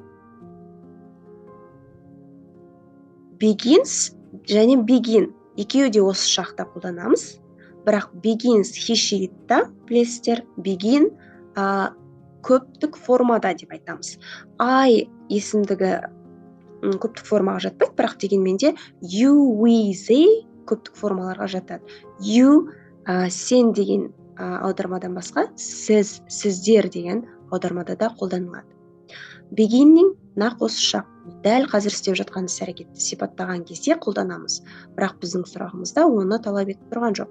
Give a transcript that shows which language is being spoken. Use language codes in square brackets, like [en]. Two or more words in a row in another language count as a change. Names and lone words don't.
[kk] Begins және begin екеуі де осы шақта қолданамыз. Бірақ begins хишиитта білесіздер, begin көптік формада деп айтамыз. I есімдігі көптік формаға жатпайды, бірақ дегенмен де [en] you, we, they [kk] көптік формаларға жатады. You, сен деген аудармадан басқа сіз, сіздер деген аудармада да қолданылады. Beginning нақ осы шақ, дәл қазір істеп жатқан іс-әрекетті сипаттаған кезде қолданамыз, бірақ біздің сұрағымызда оны талап етіп тұрған жоқ.